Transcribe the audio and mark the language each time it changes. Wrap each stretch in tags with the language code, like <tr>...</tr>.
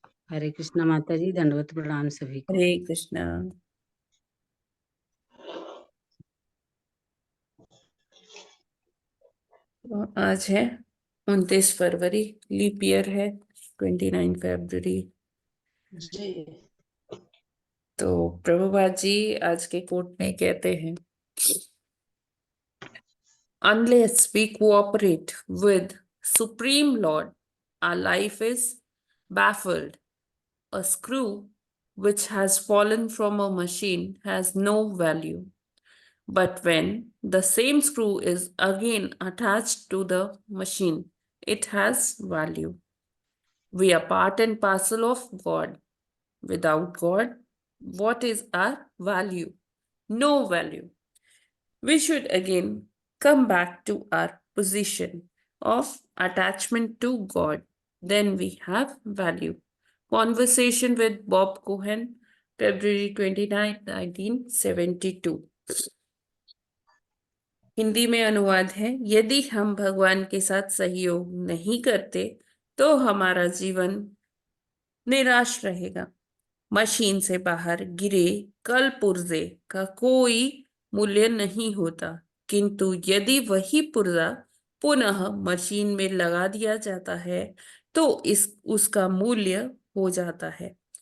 <hi>हरे कृष्णा माता जी, दंडवत प्रणाम सभी को। हरे कृष्णा। तो आज है 29 फरवरी, लीप ईयर है 29 फरवरी। जी। तो प्रभुपाद जी आज के कोट में कहते हैं,</hi> <en>unless we cooperate with Supreme Lord, our life is baffled. A screw which has fallen from a machine has no value. But when the same screw is again attached to the machine, it has value. We are part and parcel of God. Without God, what is our value? No value. We should again come back to our position of attachment to God. Then we have value. Conversation with Bob Cohen, February 29, 1972।</en> <hi>Hindi में अनुवाद है, यदि हम भगवान के साथ सहयोग नहीं करते तो हमारा जीवन निराश रहेगा। मशीन से बाहर गिरे कल पुर्जे का कोई मूल्य नहीं होता, किंतु यदि वही पुर्जा पुनः मशीन में लगा दिया जाता है तो उसका मूल्य हो जाता है।</hi>